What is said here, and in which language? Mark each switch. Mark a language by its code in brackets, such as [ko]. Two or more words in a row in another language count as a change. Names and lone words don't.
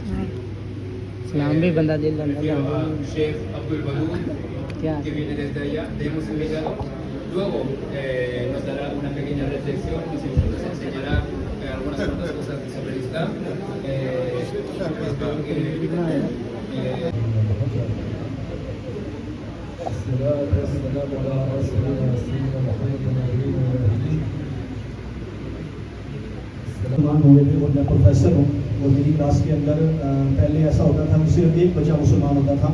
[es] Sheikh Abdul Wadud, que viene desde allá, le hemos invitado. Luego nos dará una pequeña reflexión, nos enseñará algunas cuantas cosas sobre el Islam. Espero que [hi] हुए थे और मैं प्रोफेसर हूँ। और मेरी क्लास के अंदर पहले ऐसा होता था कि सिर्फ एक बच्चा मुसलमान होता था।